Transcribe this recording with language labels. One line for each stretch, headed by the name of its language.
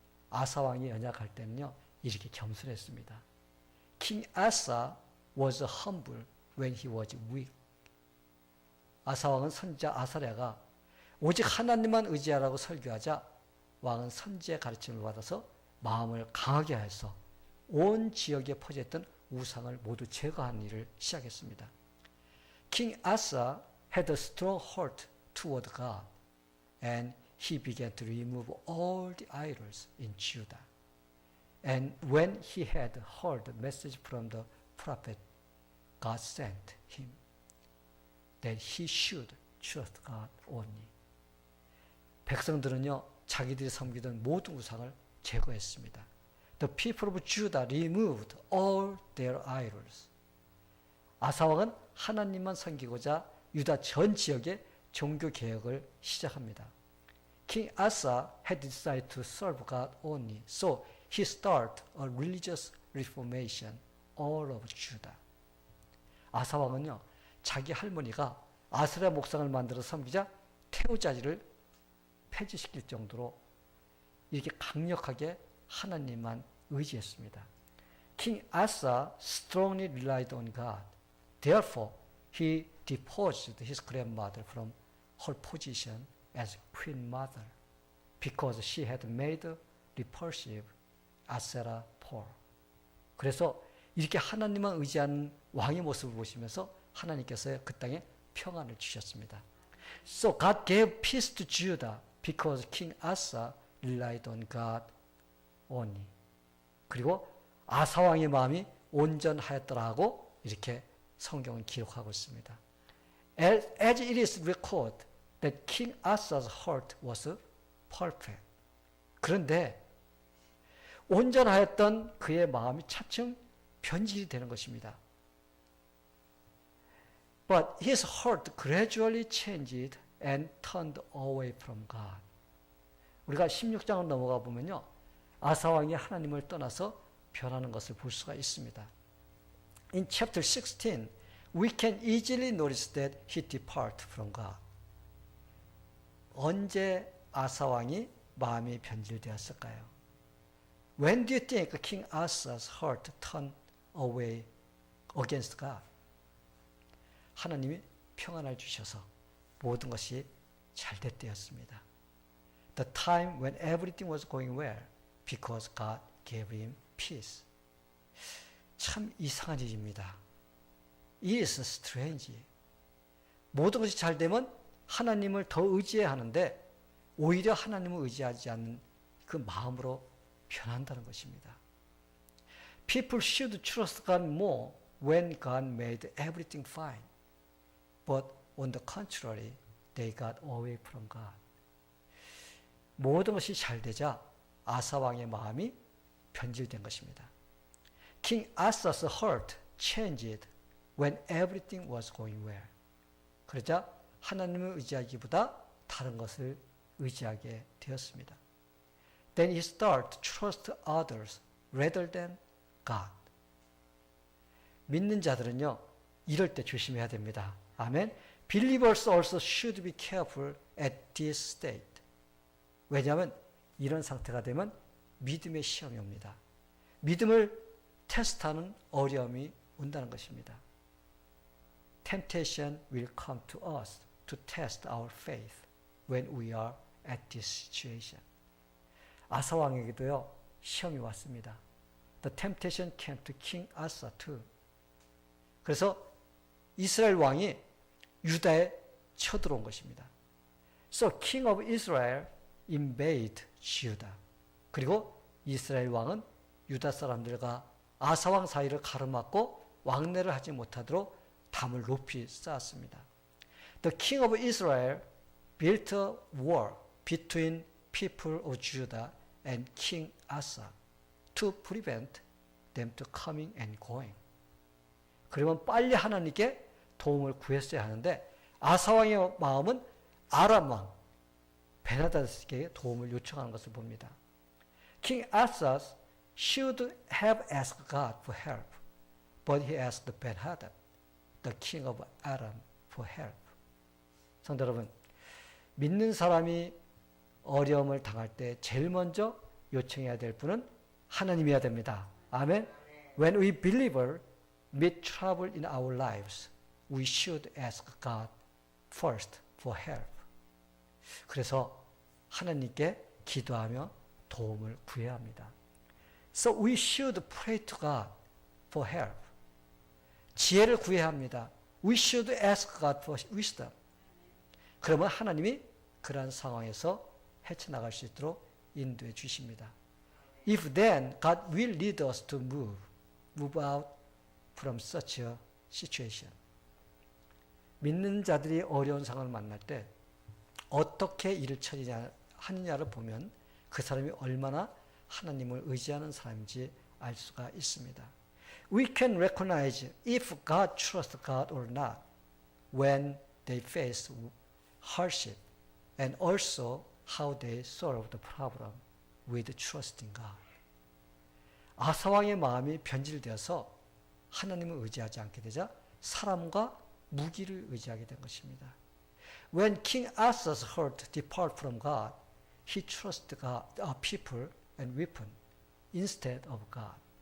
Korean: 아사 왕이 연약할 때는요, 이렇게 겸손했습니다.
English: King Asa was humble when he was weak.
Korean: 아사 왕은 선지자 아사랴가 오직 하나님만 의지하라고 설교하자 왕은 선지의 가르침을 받아서 마음을 강하게 해서 온 지역에 퍼져있던 우상을 모두 제거하는 일을 시작했습니다.
English: King Asa had a strong heart toward God, and he began to remove all the idols in Judah. And when he had heard the message from the prophet, God sent him that he should trust God only.
Korean: 백성들은요, 자기들이 섬기던 모든 우상을 제거했습니다.
English: The people of Judah removed all their idols.
Korean: 아사왕은 하나님만 섬기고자 유다 전 지역에 종교 개혁을 시작합니다.
English: King Asa had decided to serve God only, so he started a religious reformation all over Judah.
Korean: 아사왕은요, 자기 할머니가 아스라 목상을 만들어 섬기자 태우자지를 폐지시킬 정도로 이렇게 강력하게 하나님만 의지했습니다.
English: King Asa strongly relied on God. Therefore, he deposed his grandmother from her position as queen mother because she had made repulsive Asherah pole.
Korean: 그래서 이렇게 하나님만 의지하는 왕의 모습을 보시면서 하나님께서 그 땅에 평안을 주셨습니다.
English: So God gave peace to Judah because King Asa relied on God only.
Korean: 그리고 아사 왕의 마음이 온전하였더라고 이렇게 성경은 기록하고 있습니다.
English: As it is recorded that King Asa's heart was perfect.
Korean: 그런데 온전하였던 그의 마음이 차츰 변질이 되는 것입니다.
English: But his heart gradually changed and turned away from God.
Korean: 우리가 16장을 넘어가 보면요, 아사 왕이 하나님을 떠나서 변하는 것을 볼 수가 있습니다.
English: In chapter 16, we can easily notice that he departed from God.
Korean: 언제 아사 왕이 마음이 변질되었을까요?
English: When do you think King Asa's heart turned away against God?
Korean: 하나님이 평안을 주셔서 모든 것이 잘 됐대였습니다.
English: The time when everything was going well because God gave him peace.
Korean: 참 이상한 일입니다.
English: It is strange.
Korean: 모든 것이 잘 되면 하나님을 더 의지해야 하는데 오히려 하나님을 의지하지 않는 그 마음으로 변한다는 것입니다.
English: People should trust God more when God made everything fine. But on the contrary, they got away from God.
Korean: 모든 것이 잘 되자 아사 왕의 마음이 변질된 것입니다.
English: King Asa's heart changed when everything was going well.
Korean: 그러자 하나님을 의지하기보다 다른 것을 의지하게 되었습니다.
English: Then he started to trust others rather than God.
Korean: 믿는 자들은요, 이럴 때 조심해야 됩니다. 아멘.
English: Believers also should be careful at this state.
Korean: 왜냐하면 이런 상태가 되면 믿음의 시험이 옵니다. 믿음을 테스트하는 어려움이 온다는 것입니다.
English: Temptation will come to us to test our faith when we are at this situation.
Korean: 아사 왕에게도요, 시험이 왔습니다.
English: The temptation came to King Asa too.
Korean: 그래서 이스라엘 왕이 유다에 쳐들어온 것입니다.
English: So King of Israel invaded Judah.
Korean: 그리고 이스라엘 왕은 유다 사람들과 아사 왕 사이를 가로막고 왕래를 하지 못하도록 담을 높이 쌓았습니다.
English: The king of Israel built a wall between people of Judah and King Asa to prevent them to coming and going.
Korean: 그러면 빨리 하나님께 도움을 구했어야 하는데 아사 왕의 마음은 아람 왕 베나다스에게 도움을 요청하는 것을 봅니다.
English: King Asa should have asked God for help, but he asked Ben-Hadad, the king of Aram, for help.
Korean: 성도 여러분, 믿는 사람이 어려움을 당할 때 제일 먼저 요청해야 될 분은 하나님이어야 됩니다. 아멘.
English: When we believer meet trouble in our lives, we should ask God first for help.
Korean: 그래서 하나님께 기도하며 도움을 구해야 합니다.
English: So we should pray to God for help.
Korean: 지혜를 구해야 합니다.
English: We should ask God for wisdom.
Korean: 그러면 하나님이 그러한 상황에서 헤쳐나갈 수 있도록 인도해 주십니다.
English: If then God will lead us to move out from such a situation.
Korean: 믿는 자들이 어려운 상황을 만날 때 어떻게 일을 하느냐를 보면 그 사람이 얼마나 하나님을 의지하는 사람인지 알 수가 있습니다.
English: We can recognize if God trusts God or not when they face hardship and also how they solve the problem with trusting God.
Korean: 아사왕의 마음이 변질되어서 하나님을 의지하지 않게 되자 사람과 무기를 의지하게 된 것입니다.
English: When King Asa's heart depart from God, he trusted God, people and weapon instead of God.